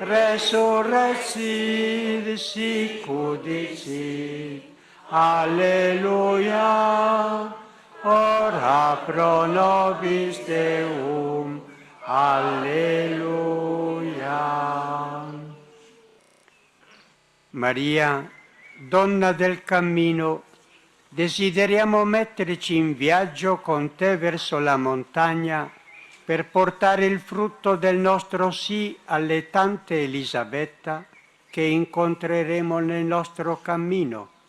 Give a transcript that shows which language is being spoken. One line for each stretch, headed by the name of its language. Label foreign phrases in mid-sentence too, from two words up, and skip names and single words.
Latin: resurrexit sicut dicit. Alleluia, ora pro nobis Deum. Alleluia.
Italian: Maria, donna del cammino, desideriamo metterci in viaggio con te verso la montagna per portare il frutto del nostro sì alle tante Elisabetta che incontreremo nel nostro cammino.